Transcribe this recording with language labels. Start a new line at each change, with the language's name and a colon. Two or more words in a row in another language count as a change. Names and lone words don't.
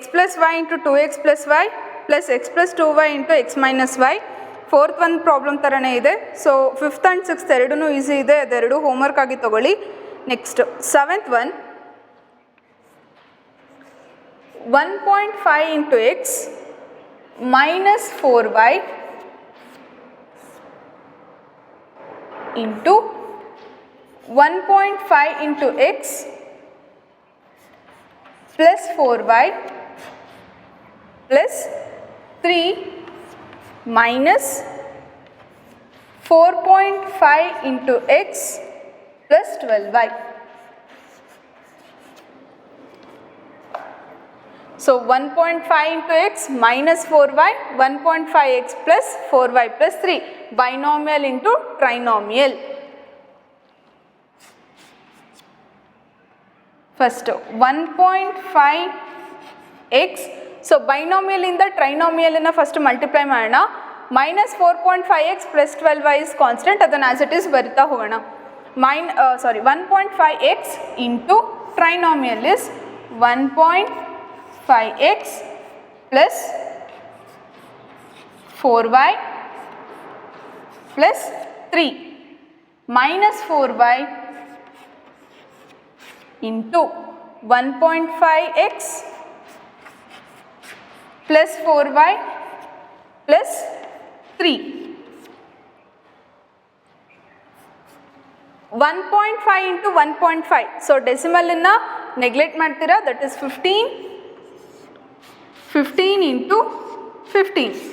English: plus y into 2x plus y plus x plus 2y into x minus y. Fourth one problem
Kannada: ಥರನೇ ಇದೆ.
English: so fifth and sixth
Kannada: ಎರಡೂ ಈಸಿ ಇದೆ, ಅದೆರಡು ಹೋಮ್ವರ್ಕ್ ಆಗಿ ತಗೊಳ್ಳಿ.
English: next seventh one, 1.5 into x minus 4y into 1.5 into x plus 4y plus 3 minus 4.5 into x plus 12y. So 1.5 into x minus 4y, 1.5x plus 4y plus 3, binomial into trinomial. First 1.5x, so binomial in the trinomial in the first multiply ಮಾಡೋಣ. minus 4.5x plus 12y is constant, ಅದನ್ನು as it is
Kannada: ಬರಿತಾ ಹೋಗೋಣ.
English: 1.5x into trinomial is 1.5x plus 4y plus 3 minus 4y into 1.5x plus 4y plus 3. 1.5 into 1.5. So decimal inna neglect ಮಾಡ್ತೀರಾ, that is 15. 15 into 15.